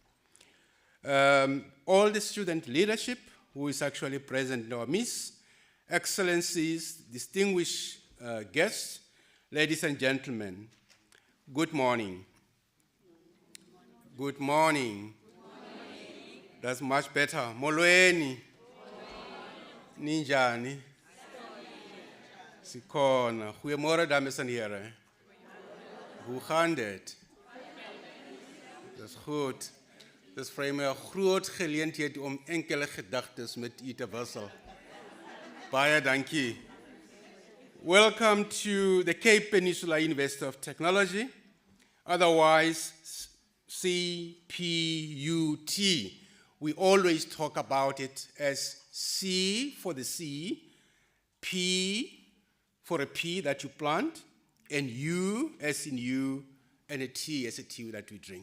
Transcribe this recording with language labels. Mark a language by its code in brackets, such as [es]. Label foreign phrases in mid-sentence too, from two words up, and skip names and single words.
[en] All the student leadership who is actually present in our midst, excellencies, distinguished guests, ladies and gentlemen, good morning. Good morning. That's much better. [xh] Molweni. Ninjani. Sikona. [af] Goeiemôre dames en heren. Hoe gaan dit? Dis goed. Dis vir my 'n groot geleentheid om enkele gedagtes met u te wissel. Baie dankie. [en] Welcome to the Cape Peninsula University of Technology, otherwise CPUT. We always talk about it as C for the C, P for a P that you plant, and U as in you, and a T as a tea that we drink.